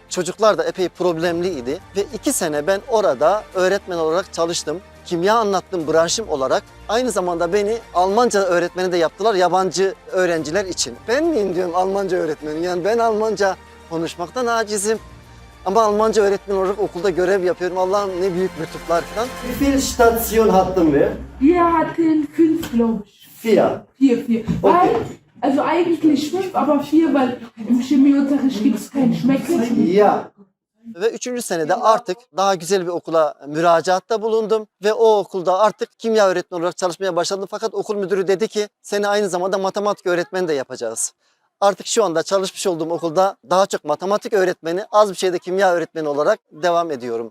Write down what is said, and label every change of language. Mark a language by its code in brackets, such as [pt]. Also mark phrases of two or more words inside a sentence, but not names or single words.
[tr] Çocuklar da epey problemliydi ve 2 sene ben orada öğretmen olarak çalıştım. Kimya anlattım branşım olarak. Aynı zamanda beni Almanca öğretmeni de yaptılar yabancı öğrenciler için. Ben miyim diyorum Almanca öğretmeni? Yani ben Almanca konuşmaktan acizim. Ama Almanca öğretmen olarak okulda görev yapıyorum. Allah'ım ne büyük lütuflar falan. [de] Wie viel Station hatten wir? Wir hatten 5, glaube ich. 4. 4. Okay. Also eigentlich 5, aber 4, weil im Chemieunterricht gibt es kein Schmecken. [tr] Ya. Ve 3. senede artık daha güzel bir okula müracaatta bulundum. Ve o okulda artık kimya öğretmeni olarak çalışmaya başladım. Fakat okul müdürü dedi ki seni aynı zamanda matematik öğretmeni de yapacağız. Artık şu anda çalışmış olduğum okulda daha çok matematik öğretmeni, az bir şeyde kimya öğretmeni olarak devam ediyorum.